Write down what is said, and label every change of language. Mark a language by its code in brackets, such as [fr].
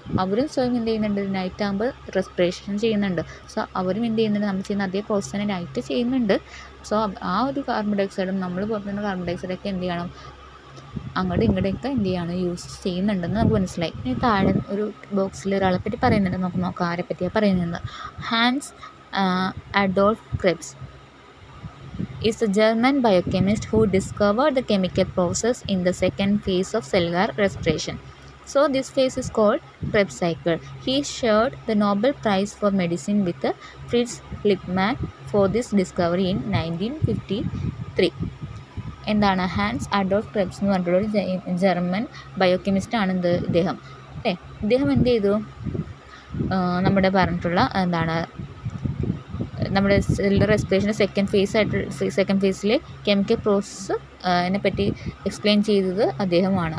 [ml] അവരും സ്വയം എന്ത് ചെയ്യുന്നുണ്ട്, നൈറ്റ് ആകുമ്പോൾ റെസ്പിറേഷൻ ചെയ്യുന്നുണ്ട്. സോ അവരും എന്ത് ചെയ്യുന്നുണ്ട്, നമ്മൾ ചെയ്യുന്ന അതേ പ്രോസസ്സ് തന്നെ നൈറ്റ് ചെയ്യുന്നുണ്ട്. സോ ആ ഒരു കാർബൺ ഡൈ ഓക്സൈഡും നമ്മൾ പുറത്തുനിന്ന് കാർബൺ ഡൈ ഓക്സൈഡൊക്കെ എന്ത് ചെയ്യണം, അങ്ങോട്ടും ഇങ്ങോട്ടൊക്കെ എന്ത് ചെയ്യാണ് യൂസ് ചെയ്യുന്നുണ്ടെന്ന് നമുക്ക് മനസ്സിലായി. ഇനി താഴെ ഒരു ബോക്സിൽ ഒരാളെ പറ്റി പറയുന്നുണ്ട്, നമുക്ക് നോക്കാം ആരെ പറ്റിയാണ് പറയുന്നത്. [en] Hans Adolf Krebs is a German biochemist who discovered the chemical process in the second phase of cellular respiration. So this phase is called Krebs cycle. He shared the Nobel Prize for Medicine with Fritz Lippmann for this discovery in 1953. [ml] എന്താണ് Hans Adolf Krebs എന്ന് പറഞ്ഞിട്ടുള്ളൊരു German ബയോകെമിസ്റ്റാണ് ഇദ്ദേഹം അല്ലേ. ഇദ്ദേഹം എന്ത് ചെയ്തു, നമ്മുടെ പറഞ്ഞിട്ടുള്ള എന്താണ് നമ്മുടെ സെല്ലുലാർ റെസ്പിറേഷൻ്റെ സെക്കൻഡ് ഫേസിലെ കെമിക്കൽ പ്രോസസ്സ് അതിനെപ്പറ്റി എക്സ്പ്ലെയിൻ ചെയ്തത് അദ്ദേഹമാണ്.